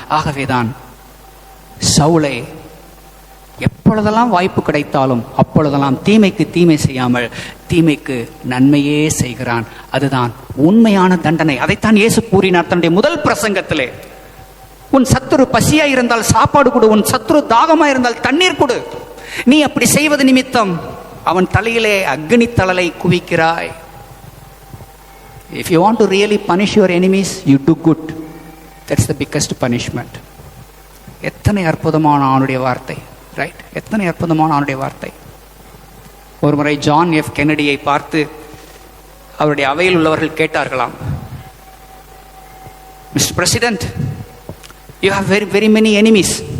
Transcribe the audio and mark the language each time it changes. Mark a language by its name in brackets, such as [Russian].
[Tamil] ஆகவேதான் சவுலை எப்பொழுதெல்லாம் வாய்ப்பு கிடைத்தாலும் அப்பொழுதெல்லாம் தீமைக்கு தீமை செய்யாமல் தீமைக்கு நன்மையே செய்கிறான். அதுதான் உண்மையான தண்டனை. அதைத்தான் இயேசு கூறினார் தன்னுடைய முதல் பிரசங்கத்திலே. உன் சத்துரு பசியா இருந்தால் சாப்பாடு கொடு, உன் சத்துரு தாகமா இருந்தால் தண்ணீர் கொடு. நீ அப்படி செய்வது நிமித்தம் அவன் தலையிலே அக்னி தழலை குவிக்கிறாய். [English] If you want to really punish your enemies, you do good. That's the biggest punishment. [Tamil] எத்தனை அற்புதமான அவனுடைய வார்த்தை, ரைட்? எத்தனை அற்புதமான அவனுடைய வார்த்தை. ஒரு முறை ஜான் எஃப் கென்னடியை பார்த்து அவருடைய அவையில் உள்ளவர்கள் கேட்டார்களாம், mister president, [English] you have very very many enemies.